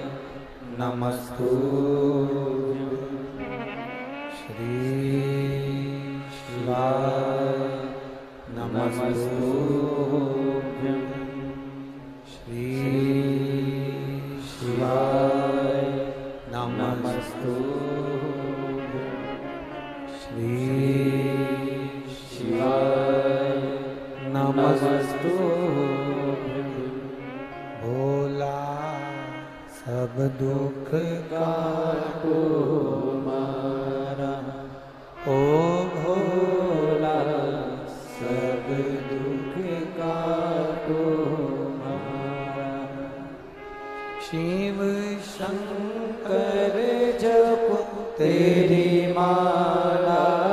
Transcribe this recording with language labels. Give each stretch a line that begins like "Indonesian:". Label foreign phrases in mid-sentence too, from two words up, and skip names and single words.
Sanskrit: नमस्तुभ्यम, श्री शिवाय नमस्तुभ्यम, श्री शिवाय नमस्तुभ्यम, श्री शिवाय नमस्तुभ्यम।
Hindi: भोला सब दुख काटो मारा, ओ भोला सब दुख काटो मारा, शिव शंकर जप तेरी माला,